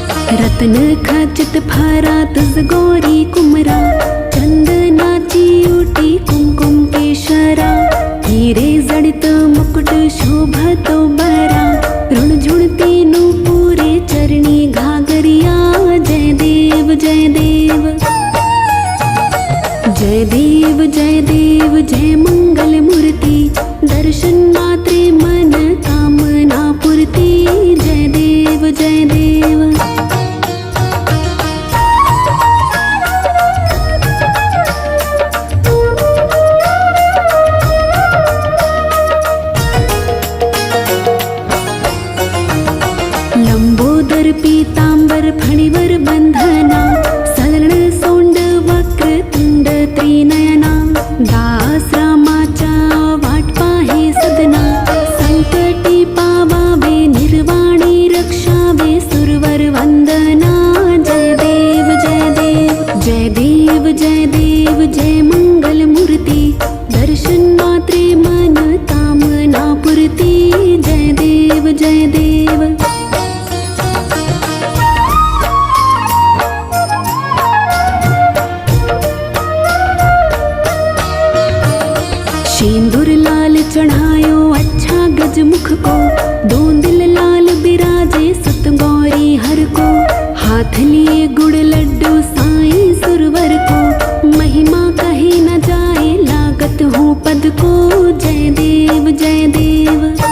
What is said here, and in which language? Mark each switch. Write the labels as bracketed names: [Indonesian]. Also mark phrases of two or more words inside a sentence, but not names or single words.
[Marathi] रत्न खचित फारा तुझ गौरी कुमरा, चंदनाची ओटी कुमकुम केशरा, हीरे जडित मुकुट शोभतो बरा, ऋणझुणती नूपुरे चरणी घागरिया, जय देव जय देव जय देव जय देव जय मंगल मूर्ति, दर्शन मात्रे मन कामना पूर्ति, जय देव जय देव। लंबोदर पीतांबर फणिवर बंधना, सरण सोंड वक्र तुंड त्रिनयना, दास रामाच्या वाट पाहे सदना, संकटी पावावे निर्वाणी रक्षावे सुरवर वंदना, जय देव जय देव जय देव जय देव जय मंगल मूर्ति, दर्शन मात्रे मन कामना पूर्ति, जय देव जय देव। [Hindi] सिंदूर लाल चढ़ायो अच्छा गजमुख को, दो दिल लाल बिराजे सुत गौरी हर को, हाथ लिए गुड़ लड्डू साईं सुरवर को, महिमा कहे न जाए लागत हो पद को, जय देव जय देव